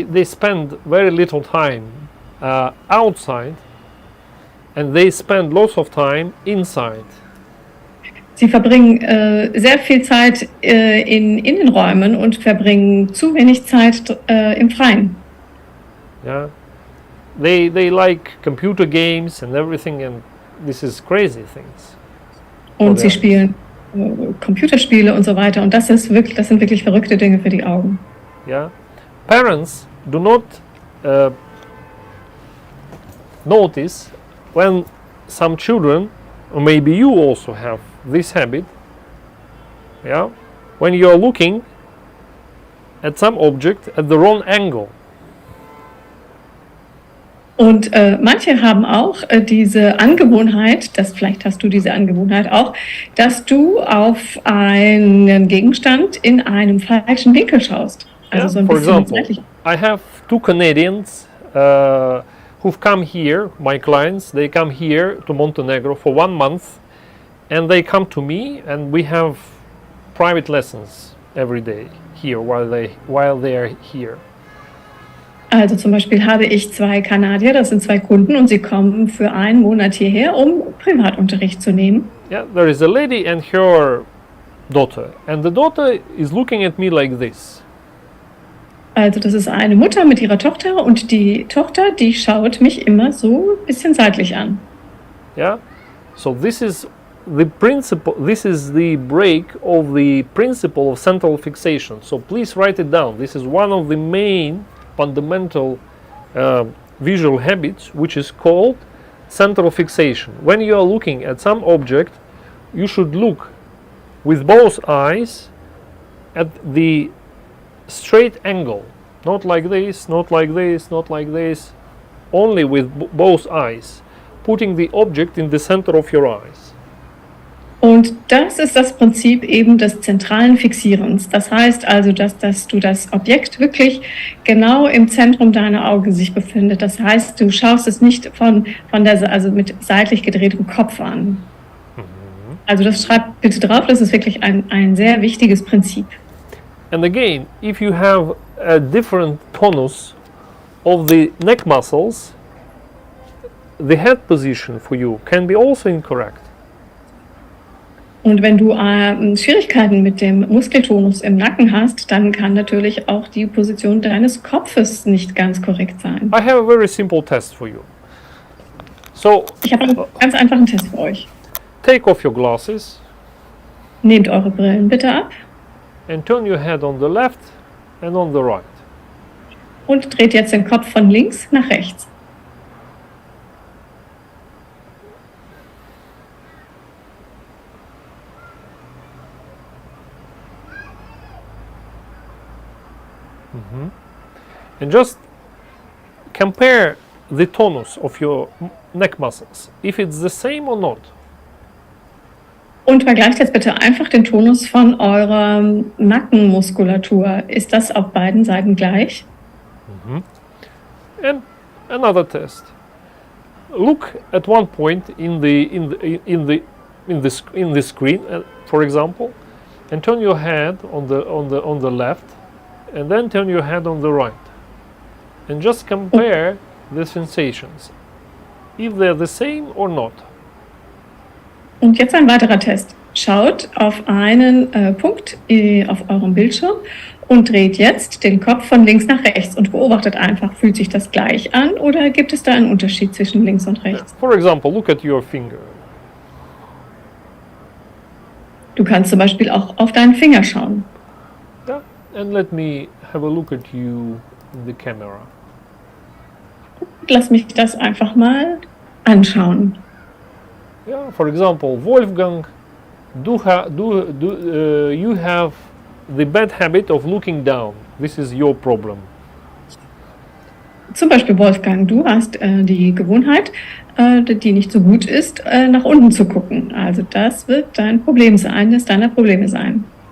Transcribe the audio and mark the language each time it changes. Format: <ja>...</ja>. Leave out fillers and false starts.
<en>They spend very little time outside and they spend lots of time inside.</en> <de>Sie verbringen sehr viel Zeit in Innenräumen und verbringen zu wenig Zeit im Freien.</de> <en>Yeah, they like computer games and everything, and this is crazy things.</en> <de>Und sie spielen Computerspiele und so weiter, und das sind wirklich verrückte Dinge für die Augen.</de> <en>Yeah, parents do not notice when some children, or maybe you also have this habit, yeah, when you are looking at some object at the wrong angle.</en> <de>Und manche haben auch diese Angewohnheit, vielleicht hast du diese Angewohnheit auch, dass du auf einen Gegenstand in einem falschen Winkel schaust. Also</de> <en>Yeah,</en> <de>so ein</de> <en>for</en> <de>bisschen</de> <en>example,</en> <de>seitlich.</de> <en>I have two Canadians who've come here, my clients, they come here to Montenegro for 1 month and they come to me and we have private lessons every day here while they are here.</en> <de>Also zum Beispiel habe ich 2 Kanadier, das sind 2 Kunden, und sie kommen für 1 Monat hierher, um Privatunterricht zu nehmen.</de> <en>Yeah, there is a lady and her daughter, and the daughter is looking at me like this.</en> <de>Also das ist eine Mutter mit ihrer Tochter, und die Tochter, die schaut mich immer so ein bisschen seitlich an.</de> <en>Yeah, so this is the principle. This is the break of the principle of central fixation. So please write it down. This is one of the main fundamental visual habits, which is called central fixation. When you are looking at some object you should look with both eyes at the straight angle, not like this, not like this, not like this, only with both eyes, putting the object in the center of your eyes.</en> <de>Und das ist das Prinzip eben des zentralen Fixierens. Das heißt also, dass du das Objekt wirklich genau im Zentrum deiner Augen sich befindet. Das heißt, du schaust es nicht also mit seitlich gedrehtem Kopf an. Also das schreibt bitte drauf, das ist wirklich ein sehr wichtiges Prinzip.</de> <en>And again, if you have a different tonus of the neck muscles, the head position for you can be also incorrect.</en> <de>Und wenn du Schwierigkeiten mit dem Muskeltonus im Nacken hast, dann kann natürlich auch die Position deines Kopfes nicht ganz korrekt sein.</de> <en>I have a very simple test for you. So,</en> <de>Ich habe einen ganz einfachen Test für euch.</de> <en>take off your glasses</en> <de>Nehmt eure Brillen bitte ab</de> <en>and turn your head on the left and on the right.</en> <de>und dreht jetzt den Kopf von links nach rechts.</de> <en>And just compare the tonus of your neck muscles, if it's the same or not.</en> <de>Und vergleicht jetzt bitte einfach den Tonus von eurer Nackenmuskulatur. Ist das auf beiden Seiten gleich?</de> <en>And another test. Look at one point in the screen, for example, and turn your head on the left, and then turn your head on the right, and just compare the sensations, if they're the same or not.</en> <de>Und jetzt ein weiterer Test. Schaut auf einen Punkt auf eurem Bildschirm und dreht jetzt den Kopf von links nach rechts und beobachtet einfach, fühlt sich das gleich an oder gibt es da einen Unterschied zwischen links und rechts?</de> <en>For example, look at your finger.</en> <de>Du kannst zum Beispiel auch auf deinen Finger schauen.</de> <en>Yeah, and let me have a look at you in the camera.</en> <de>Lass mich das einfach mal anschauen.</de> <en>Yeah, for example, Wolfgang, you have the bad habit of looking down. This is your problem.</en> <de>Zum Beispiel Wolfgang, du hast die Gewohnheit, die nicht so gut ist, nach unten zu gucken. Also das wird dein Problem sein, das deiner Probleme sein.</de>